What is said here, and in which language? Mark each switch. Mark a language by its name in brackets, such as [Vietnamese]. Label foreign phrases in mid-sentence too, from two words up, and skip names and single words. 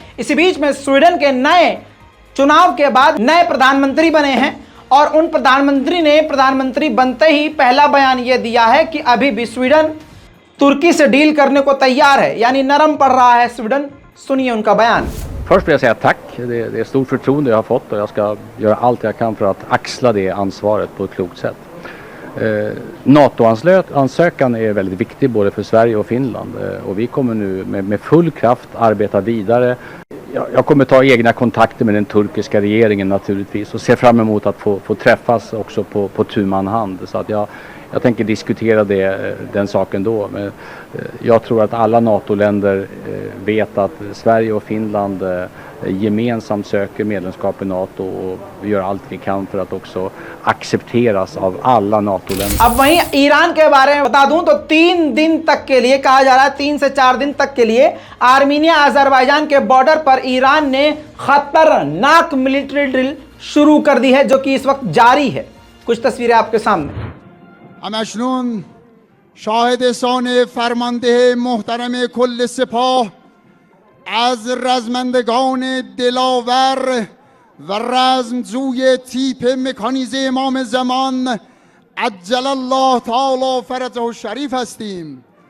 [Hindi] इसी बीच में स्वीडन के नए चुनाव के बाद नए प्रधानमंत्री बने हैं और उन प्रधानमंत्री ने प्रधानमंत्री बनते ही पहला बयान यह दिया है कि अभी भी स्वीडन तुर्की से डील करने को तैयार है, यानी नरम पड़ रहा है स्वीडन। सुनिए उनका बयान। [Swedish] Först vill jag säga tack. Det är stort förtroende jag har fått och jag ska göra allt jag kan för att axla det ansvaret på ett klokt sätt. NATO-ansökan är väldigt viktig både för Sverige och Finland och vi kommer nu med full kraft arbeta vidare. Jag kommer ta egna kontakter med den turkiska regeringen naturligtvis och ser fram emot att få träffas också på tu man hand, så att jag tänker diskutera den saken då. Men jag tror att alla NATO-länder vet att Sverige och Finland gemensamt söker medlemskap i NATO och vi gör allt vi kan för att också accepteras av alla NATO-länder. [Hindi] अब वहीं ईरान के बारे में बता दूं तो 3 दिन तक के लिए कहा जा रहा है, 3 से 4 दिन तक के लिए आर्मीनिया अजरबैजान के बॉर्डर पर ईरान ने खतरनाक मिलिट्री ड्रिल शुरू कर दी है, जो कि इस वक्त जारी है। कुछ तस्वीरें आपके सामने। [Persian] همکنون شاهد سان فرمانده محترم کل سپاه از رزمندگان دلاور و رزمجوی تیپ مکانیزه امام زمان [Arabic] عجل الله تعالی فرجه الشریف [Persian] هستیم.